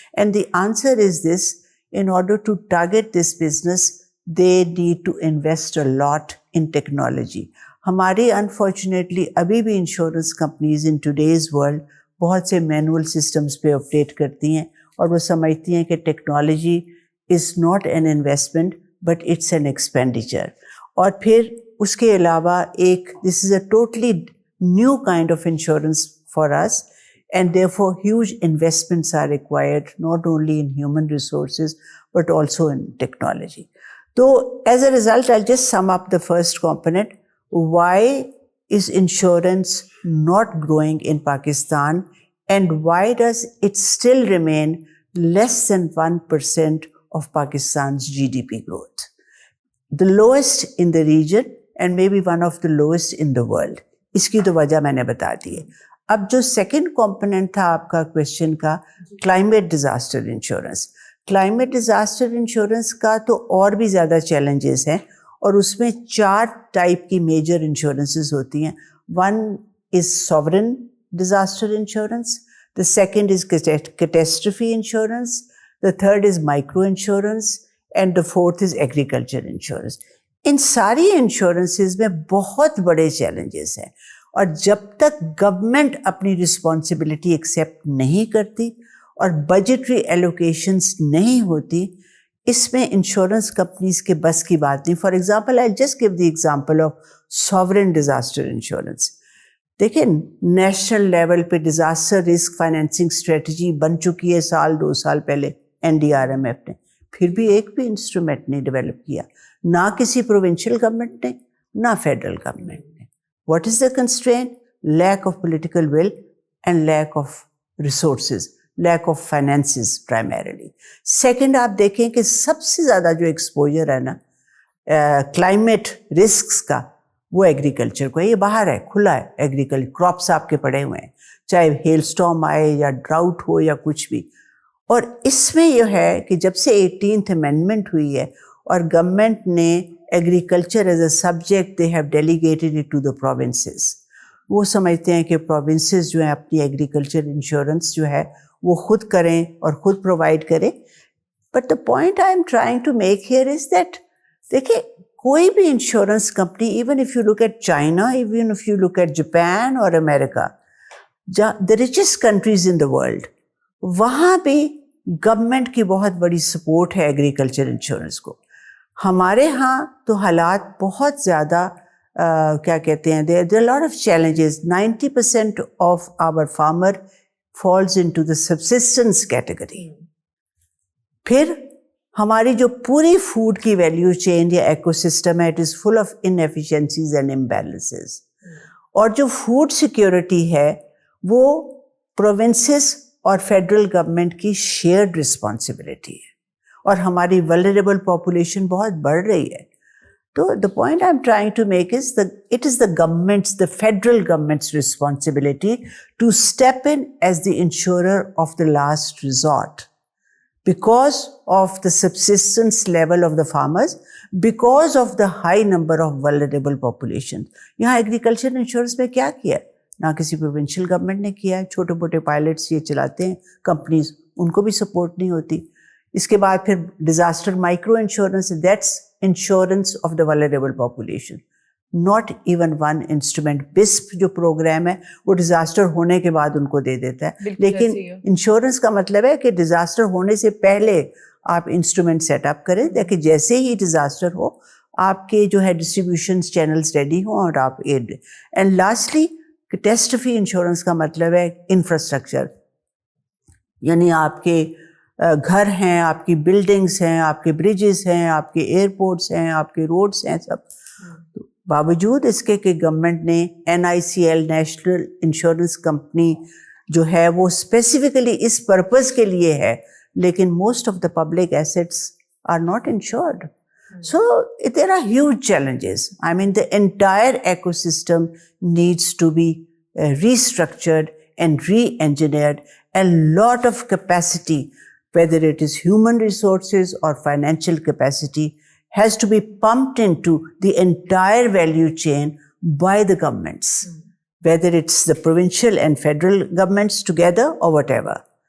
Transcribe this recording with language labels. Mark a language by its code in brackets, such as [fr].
[en] And the answer is this: in order to target this business, they need to invest a lot in technology. [ur] ہماری unfortunately ابھی بھی insurance companies [en] in today's world [ur] بہت سے manual systems پہ update کرتی ہیں, اور وہ سمجھتی ہیں کہ [en] Technology is not an investment but it's an expenditure. [ur] اور پھر اس کے علاوہ ایک [en] This is a totally new kind of insurance for us, and therefore huge investments are required not only in human resources but also in technology. So as a result, I'll just sum up the first component. Why is insurance not growing in Pakistan, and why does it still remain less than 1% of Pakistan's GDP growth? The lowest in the region and maybe one of the lowest in the world. [ur] اس کی تو وجہ میں نے بتا دی ہے. اب جو second component تھا آپ کا کوشچن کا, climate disaster insurance. Climate disaster insurance کا تو اور بھی زیادہ چیلنجز ہیں, اور اس میں 4 ٹائپ کی میجر انشورنسز ہوتی ہیں. [en] One is sovereign disaster insurance, the second is catastrophe insurance, the third is micro insurance, and the fourth is agriculture insurance. [ur] ان ساری انشورنسز میں بہت بڑے چیلنجز ہیں, اور جب تک گورنمنٹ اپنی رسپانسبلٹی ایکسیپٹ نہیں کرتی اور بجٹری ایلوکیشنز نہیں ہوتی, اس میں انشورنس کمپنیز کے بس کی بات نہیں. [en] For example, I just give the example of sovereign disaster insurance. [ur] دیکھیں, نیشنل لیول پہ ڈیزاسٹر رسک فائنینسنگ اسٹریٹجی بن چکی ہے 2 سال پہلے NDRMF نے, پھر بھی ایک بھی انسٹرومنٹ نہیں ڈیولپ کیا, نہ کسی پروونشل گورنمنٹ نے, نہ فیڈرل گورنمنٹ نے. [en] What is the constraint? Lack of political will and lack of resources, lack of finances primarily. [ur] Second, آپ دیکھیں کہ سب سے زیادہ جو ایکسپوجر ہے نا کلائمیٹ رسکس کا, وہ ایگریکلچر کو ہے. یہ باہر ہے, کھلا ہے ایگریکلچر, کراپس آپ کے پڑے ہوئے ہیں, چاہے ہیل اسٹارم آئے یا ڈراؤٹ ہو یا کچھ بھی. اور اس میں یہ ہے کہ جب سے 18th امینڈمنٹ ہوئی ہے اور گورنمنٹ نے [en] Agriculture as a subject they have delegated it to the provinces. [ur] وہ سمجھتے ہیں کہ پروونسز جو ہیں اپنی ایگریکلچر انشورنس جو ہے وہ خود کریں اور خود پرووائڈ کریں. [en] but the point I am trying to make here is that, [ur] دیکھیں کوئی بھی insurance company, [en] even if you look at China, even if you look at Japan اور America, the richest countries in the world, [ur] وہاں بھی government کی بہت بڑی support ہے ایگریکلچر انشورنس کو. ہمارے ہاں تو حالات بہت زیادہ کیا کہتے ہیں, [en] there are a lot of challenges. 90% of our farmer falls into the subsistence category. [ur] پھر ہماری جو پوری فوڈ کی ویلیو چین یا ایکو سسٹم ہے, [en] It is full of inefficiencies and imbalances. [ur] اور جو فوڈ سیکیورٹی ہے وہ پروونسز اور فیڈرل گورنمنٹ کی شیئرڈ رسپانسبلٹی ہے, اور ہماری ولنریبل پاپولیشن بہت بڑھ رہی ہے. [en] تو the point I'm trying to make is that it is the federal government's responsibility to step in as the insurer of the last resort because of the subsistence level of the farmers, because of the high number of vulnerable populations. [ur] یہاں agriculture insurance میں کیا کیا ہے؟ نہ کسی provincial government نے کیا ہے. چھوٹے موٹے پائلٹس یہ چلاتے ہیں کمپنیز, ان کو بھی سپورٹ نہیں ہوتی. اس کے بعد پھر disaster micro insurance, [en] That's insurance of the vulnerable population. Not even one instrument. [ur] بسپ جو پروگرام ہے وہ ڈیزاسٹر ہونے کے بعد ان کو دے دیتا ہے, لیکن انشورنس کا مطلب ہے کہ ڈیزاسٹر ہونے سے پہلے آپ انسٹرومنٹ سیٹ اپ کریں تاکہ جیسے ہی ڈیزاسٹر ہو آپ کے جو ہے ڈسٹریبیوشن چینلز ریڈی ہوں اور آپ add. And lastly catastrophe insurance کا مطلب ہے انفراسٹرکچر, یعنی آپ کے گھر ہیں, آپ کی بلڈنگس ہیں, آپ کے بریجز ہیں, آپ کے ایئرپورٹس ہیں, آپ کے روڈس ہیں, سب. باوجود اس کے کہ گورنمنٹ نے NICL نیشنل انشورنس کمپنی جو ہے وہ اسپیسیفکلی اس پرپز کے لیے ہے, لیکن [en] Most of the public assets are not insured. So there are huge challenges. I mean, the entire ecosystem needs to be restructured and re-engineered. A lot of capacity, whether it is human resources or financial capacity, has to be pumped into the entire value chain by the governments, whether it's the provincial and federal governments together or whatever.